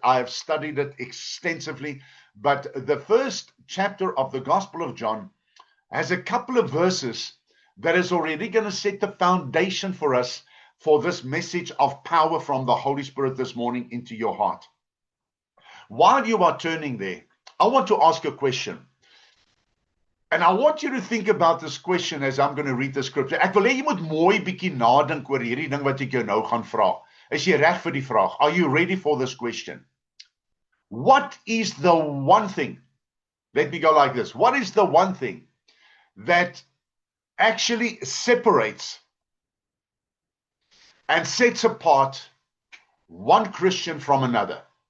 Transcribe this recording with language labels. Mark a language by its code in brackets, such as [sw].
[en] I have studied it extensively. But the first chapter of the Gospel of John has a couple of verses that is already going to set the foundation for us for this message of power from the Holy Spirit this morning into your heart. While you are turning there, I want to ask a question. And I want you to think about this question as I'm going to read the scripture. [af] Ek wil hê jy moet mooi bietjie nadink oor hierdie ding wat ek jou nou gaan vra. Is jy reg vir die vraag? [en] Are you ready for this question? What is the one thing? Let me go like this. What is the one thing that actually separates and sets apart one Christian from another?